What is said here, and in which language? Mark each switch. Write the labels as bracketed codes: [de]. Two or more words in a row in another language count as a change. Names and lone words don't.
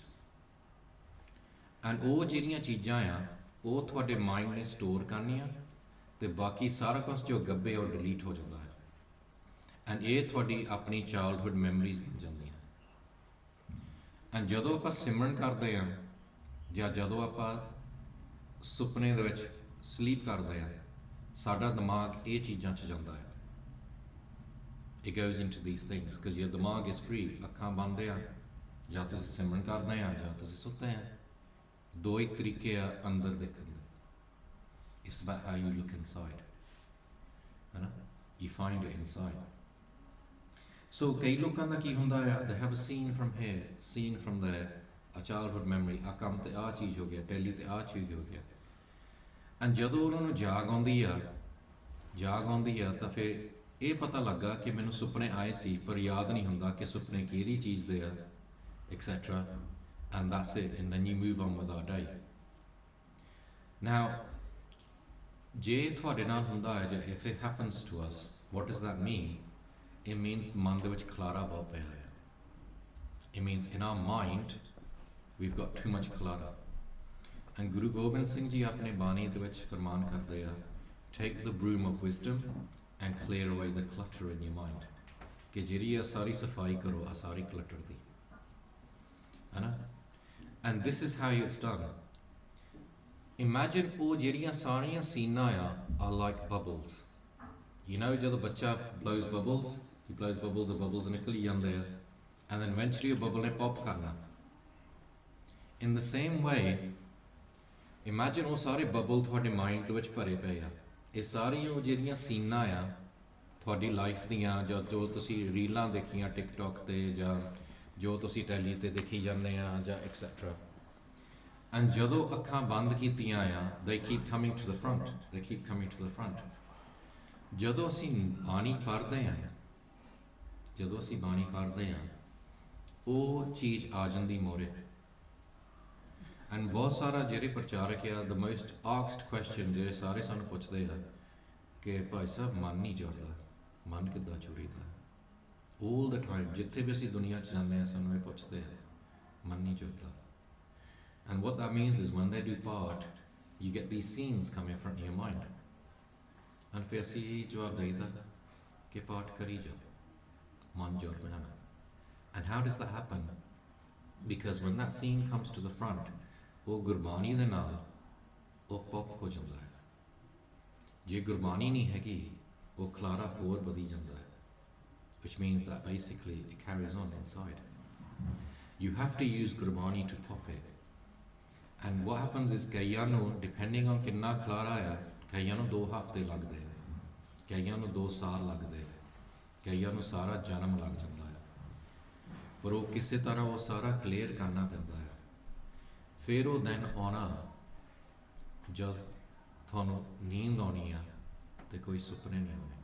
[pa] ਐਂਡ ਉਹ ਜਿਹੜੀਆਂ ਚੀਜ਼ਾਂ ਆ ਉਹ ਤੁਹਾਡੇ ਮਾਈਂਡ ਨੇ ਸਟੋਰ ਕਰਨੀਆਂ ਅਤੇ ਬਾਕੀ ਸਾਰਾ ਕੁਛ ਜੋ ਗੱਬੇ ਉਹ ਡਿਲੀਟ ਹੋ ਜਾਂਦਾ ਹੈ। ਐਂਡ ਇਹ ਤੁਹਾਡੀ ਆਪਣੀ [en] childhood memories [pa] ਬਣ ਜਾਂਦੀਆਂ। ਐਂਡ ਜਦੋਂ ਆਪਾਂ ਸਿਮਰਨ ਕਰਦੇ ਹਾਂ ਜਾਂ ਜਦੋਂ ਆਪਾਂ ਸੁਪਨੇ ਦੇ ਵਿੱਚ ਸਲੀਪ ਕਰਦੇ ਹਾਂ, ਸਾਡਾ ਦਿਮਾਗ ਇਹ ਚੀਜ਼ਾਂ 'ਚ ਜਾਂਦਾ ਹੈ। [en] It goes into these things because your ਦਿਮਾਗ is free। [pa] ਅੱਖਾਂ ਬੰਦ ਆ ਜਾਂ ਤੁਸੀਂ ਸਿਮਰਨ ਕਰਦੇ ਆ ਜਾਂ ਤੁਸੀਂ ਸੁੱਤੇ ਆ, ਦੋ ਹੀ ਤਰੀਕੇ ਆ ਅੰਦਰ ਦੇਖਣ ਦੇ। [en] It's about how you look inside, [pa] ਹੈ ਨਾ, [en] you find it inside। [pa] ਸੋ ਕਈ ਲੋਕਾਂ ਦਾ ਕੀ ਹੁੰਦਾ ਆ, [en] they have a scene from here, scene from there, a childhood memory, [pa] ਆ ਕੰਮ ਤੇ ਆ ਚੀਜ਼ ਹੋ ਗਿਆ, ਟੈਲੀ ਤੇ ਆ ਚੀਜ਼ ਹੋ ਗਿਆ। ਐਂਡ ਜਦੋਂ ਉਹਨਾਂ ਨੂੰ ਜਾਗ ਆਉਂਦੀ ਆ ਤਾਂ ਫਿਰ ਇਹ ਪਤਾ ਲੱਗਾ ਕਿ ਮੈਨੂੰ ਸੁਪਨੇ ਆਏ ਸੀ ਪਰ ਯਾਦ ਨਹੀਂ ਹੁੰਦਾ ਕਿ ਸੁਪਨੇ ਕਿਹੜੀ ਚੀਜ਼ ਦੇ ਆ, [en] etc. And that's it, and then you move on with our day. Now, [pa] ਜੇ ਤੁਹਾਡੇ ਨਾਲ ਹੁੰਦਾ ਹੈ ਜਾਂ [en] if it happens to us, what does that mean? It means [pa] ਮਨ ਦੇ ਵਿੱਚ ਖਲਾਰਾ ਬਹੁਤ ਪਿਆ ਹੈ। [en] It means in our mind we've got too much ਖਲਾਰਾ। [pa] And ਗੁਰੂ ਗੋਬਿੰਦ ਸਿੰਘ ਜੀ ਆਪਣੇ ਬਾਣੀ ਦੇ ਵਿੱਚ ਫਰਮਾਨ ਕਰਦੇ ਆ, [en] take the broom of wisdom and clear away the clutter in your mind, [pa] ਕਿ ਜਿਹੜੀ ਆ ਸਾਰੀ ਸਫਾਈ ਕਰੋ ਆ ਸਾਰੀ ਕਲਟਰ ਦੀ, ਹੈ ਨਾ। [en] And this is how it's done. Imagine [pa] ਉਹ ਜਿਹੜੀਆਂ ਸਾਰੀਆਂ ਸੀਨਾਂ [en] are like bubbles. You know [pa] ਜਦੋਂ ਬੱਚਾ [en] blows bubbles, he blows bubbles, the bubbles [pa] ਨਿਕਲ ਜਾਂਦੇ ਆ, [en] and then eventually [pa] ਉਹ bubble ਨੇ pop ਕਰਨਾ। [en] In the same way, imagine [pa] ਉਹ ਸਾਰੇ bubble ਤੁਹਾਡੇ ਮਾਈਂਡ ਦੇ ਵਿੱਚ ਭਰੇ ਪਏ ਆ। ਇਹ ਸਾਰੀਆਂ ਉਹ ਜਿਹੜੀਆਂ ਸੀਨਾਂ ਆ ਤੁਹਾਡੀ ਲਾਈਫ ਦੀਆਂ, ਜਾਂ ਜੋ ਤੁਸੀਂ ਰੀਲਾਂ ਦੇਖੀਆਂ ਟਿਕਟੋਕ ਤੇ ਜਾਂ ਜੋ ਤੁਸੀਂ ਟੈਲੀ ਤੇ ਦੇਖੀ ਜਾਂਦੇ ਆ ਜਾਂ ਐਕਸੈਟਰਾ। ਐਂਡ ਜਦੋਂ ਅੱਖਾਂ ਬੰਦ ਕੀਤੀਆਂ ਆ, [en] they keep coming to the front, they keep coming to the front। [pa] ਜਦੋਂ ਅਸੀਂ ਬਾਣੀ ਪੜ੍ਹਦੇ ਆ ਉਹ ਚੀਜ਼ ਆ ਜਾਂਦੀ ਮੋਰੇ। ਐਂਡ ਬਹੁਤ ਸਾਰਾ ਜਿਹੜੇ ਪ੍ਰਚਾਰਕ ਆ, [en] the most asked question [pa] ਜਿਹੜੇ ਸਾਰੇ ਸਾਨੂੰ ਪੁੱਛਦੇ ਆ ਕਿ ਭਾਈ ਸਾਹਿਬ ਮਨ ਨਹੀਂ ਜੁੜਦਾ, ਮਨ ਕਿੱਦਾਂ ਜੁੜੀਦਾ। [en] all the time [pa] ਜਿੱਥੇ ਵੀ ਅਸੀਂ ਦੁਨੀਆ 'ਚ ਜਾਂਦੇ ਆ ਸਾਨੂੰ ਇਹ ਪੁੱਛਦੇ ਆ, ਮਨ ਨਹੀਂ ਜੁੜਦਾ। [en] And what that means is when they do part, you get these scenes come in front of your mind, and [pa] ਫਿਰ ਅਸੀਂ ਜਵਾਬ ਦੇਈਦਾ ਕਿ ਪਾਠ ਕਰੀ ਜਾਓ, ਮਨ ਜੁੜ ਜਾਣਾ। [en] And how does that happen? Because when that scene comes to the front, [pa] ਉਹ ਗੁਰਬਾਣੀ ਦੇ ਨਾਲ ਉਹ ਪੌਪ ਹੋ ਜਾਂਦਾ ਹੈ। ਜੇ ਗੁਰਬਾਣੀ ਨਹੀਂ ਹੈਗੀ ਉਹ ਖਲਾਰਾ ਹੋਰ ਵਧੀ ਜਾਂਦਾ ਹੈ, [en] which means that basically it carries on inside. You have to use ਗੁਰਬਾਣੀ to pop it। And what happens is [pa] ਕਈਆਂ ਨੂੰ [en] depending on [pa] ਕਿੰਨਾ ਖਲਾਰਾ ਆ, ਕਈਆਂ ਨੂੰ 2 ਹਫ਼ਤੇ ਲੱਗਦੇ ਆ, ਕਈਆਂ ਨੂੰ 2 ਸਾਲ ਲੱਗਦੇ ਆ, ਕਈਆਂ ਨੂੰ ਸਾਰਾ ਜਨਮ ਲੱਗ ਜਾਂਦਾ ਹੈ, ਪਰ ਉਹ ਕਿਸੇ ਤਰ੍ਹਾਂ ਉਹ ਸਾਰਾ ਕਲੀਅਰ ਕਰਨਾ ਪੈਂਦਾ ਹੈ। ਫਿਰ ਉਹ ਦਿਨ ਆਉਣਾ ਜਦ ਤੁਹਾਨੂੰ ਨੀਂਦ ਆਉਣੀ ਆ ਤੇ ਕੋਈ ਸੁਪਨੇ ਨਹੀਂ ਆਉਣੇ।